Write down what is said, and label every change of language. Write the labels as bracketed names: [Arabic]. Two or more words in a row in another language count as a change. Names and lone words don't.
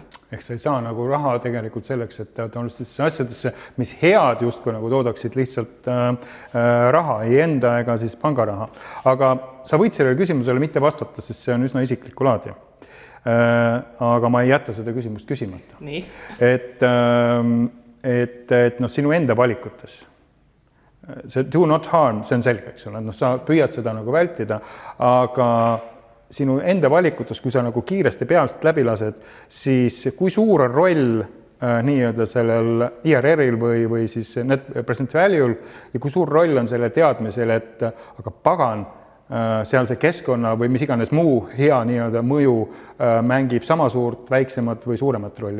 [Estonian] Ehk sa ei saa nagu raha tegelikult selleks, et asjadesse, mis head justkui nagu toodaksid lihtsalt raha, ei enda ega siis pangaraha. Aga sa võid sellele küsimusele mitte vastata, sest see on üsna isiklikku laadi. Aga ma ei jäta seda küsimust küsimata. Nii. Et sinu enda valikutes, see [English] do not harm, [Estonian] see on selge, eks ole, sa püüad seda nagu vältida, aga sinu enda valikutes, kui sa nagu kiiresti pealt läbi lased, siis kui suur on roll nii-öelda sellel IRR-il või siis [English] net present value'l [Estonian] ja kui suur roll on selle teadmisel, et aga pagan, seal see keskkonna või mis iganes muu hea nii-öelda mõju mängib sama suurt, väiksemat või suuremat rolli.